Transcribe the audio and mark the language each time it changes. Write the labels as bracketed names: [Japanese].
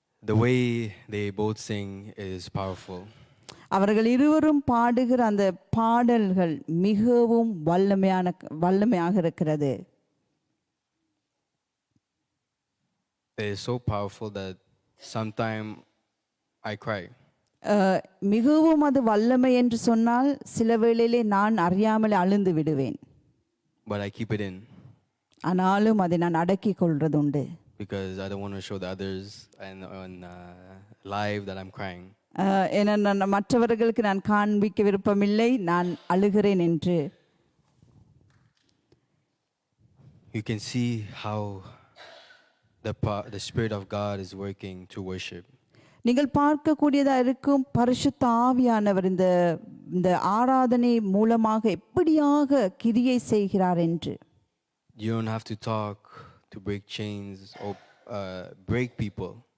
[English] The way they both sing is powerful. [Tamil] அவர்கள் இருவரும் பாடுகிற அந்த பாடல்கள் மிகவும் வல்லமையாக இருக்கிறது. [English] It is so powerful that sometimes I cry. [Tamil] மிகவும் அது வல்லமை என்று சொன்னால் சில வேளையிலே நான் அறியாமல் அழுந்து விடுவேன். [English] But I keep it in. [Tamil] ஆனாலும் அதை நான் அடக்கிக் கொள்றதுண்டு. [English] Because I don't want to show the others and on live that I'm crying. [Tamil] ஏன்னா மற்றவர்களுக்கு நான் காண்பிக்க விருப்பமில்லை நான் அழுகிறேன் என்று. [English] You can see how the Spirit of God is working to worship. [Tamil] நீங்கள் பார்க்கக்கூடியதா இருக்கும் பரிசுத்த ஆவியானவர் இந்த ஆராதனை மூலமாக எப்படியாக கிரியை செய்கிறார் என்று. [English] You don't have to talk to break chains or break people.